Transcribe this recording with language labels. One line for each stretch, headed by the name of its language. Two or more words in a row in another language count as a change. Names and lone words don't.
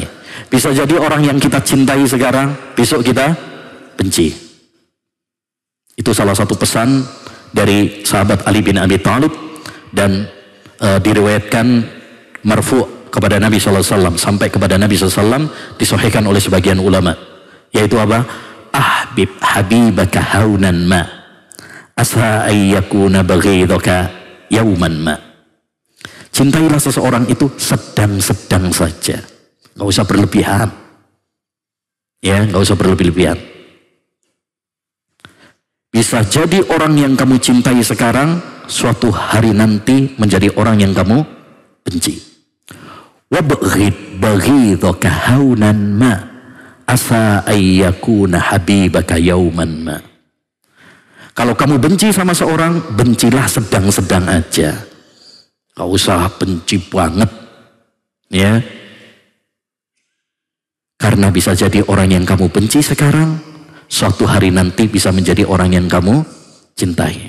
Indonesian: Bisa jadi orang yang kita cintai sekarang, besok kita benci. Itu salah satu pesan dari sahabat Ali bin Abi Thalib, dan diriwayatkan marfu' kepada Nabi SAW, sampai kepada Nabi SAW, disahihkan oleh sebagian ulama, yaitu apa?
Arabic: أحبب حبيبك هونا ما عسى أن يكون بغيضك يوما ما.
Indonesian: Cintailah seseorang itu sedang-sedang saja, gak usah berlebihan. Ya, gak usah berlebih-lebihan. Bisa jadi orang yang kamu cintai sekarang, suatu hari nanti menjadi orang yang kamu benci.
Arabic: وأبغض بغيضك هونا ما عسى أن يكون حبيبك يوما ما.
Indonesian: Kalau kamu benci sama seorang, bencilah sedang-sedang aja. Gak usah benci banget. Ya. Karena bisa jadi orang yang kamu benci sekarang, suatu hari nanti bisa menjadi orang yang kamu cintai.